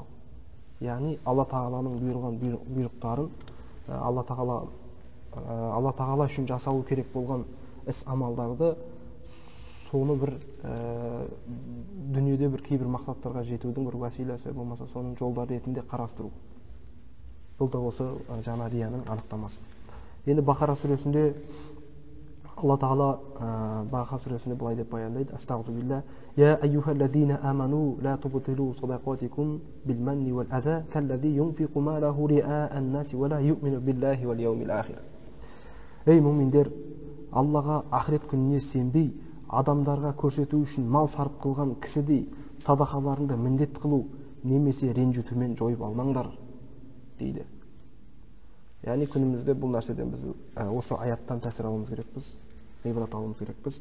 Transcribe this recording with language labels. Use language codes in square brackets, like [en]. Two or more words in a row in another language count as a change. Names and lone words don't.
[kk] Яғни Алла тағаланың бұйырған бұйрықтарын Алла тағала үшін жасалу керек болған іс амалдарды, соны бір дүниеде бір кейбір мақсаттарға жетудің бір василасы болмаса, соның жолдары ретінде қарастыру. Бұл да осы жаңа рияның анықтамасы. Енді Бақара сүресінде Алла тағала Бақара сүресінде былай деп баяндайды: [ar] أستغفر الله يا أيها الذين آمنوا لا تبطلوا صدقاتكم بالمن والأذى كالذي ينفق ماله رئاء الناس ولا يؤمن بالله واليوم الآخر. [kk] Ей муминдер, Аллаға ақырет күніне сенбей, адамдарға көрсету үшін мал сарып қылған кісідей садақаларыңды міндет қылу немесе ренжітумен жойып алмаңдар дейді. Яғни күнімізде бұл нәрседен біз осы аяттан тәсір алуымыз керекпіз, ғибрат алуымыз керекпіз.